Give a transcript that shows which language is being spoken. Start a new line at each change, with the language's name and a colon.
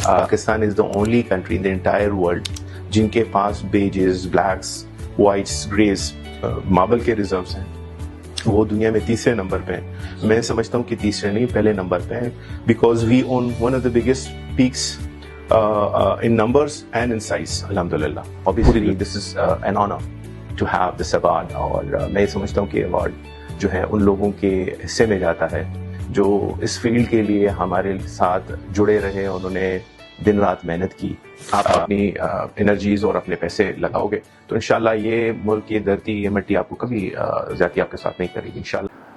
English: Pakistan is the only country in the entire world
Urdu: جن کے پاس
English: Beiges, blacks, whites, greys, marble کے reserves ہیں.
Urdu: وہ دنیا میں تیسرے نمبر پہ ہیں. میں سمجھتا ہوں کہ تیسرے نہیں پہلے نمبر پہ ہیں
English: Because we own one of the biggest packs in numbers and in size. الحمدللہ obviously this is an honor to have this award.
Urdu: اور میں سمجھتا ہوں کہ ایوارڈ جو ہے ان لوگوں کے حصے میں جاتا ہے جو اس فیلڈ کے لیے ہمارے ساتھ جڑے رہے. انہوں نے دن رات محنت کی. آپ اپنی انرجیز اور اپنے پیسے لگاؤ گے تو انشاءاللہ یہ ملک، یہ دھرتی، یہ مٹی آپ کو کبھی زیادتی آپ کے ساتھ نہیں کرے گی انشاءاللہ.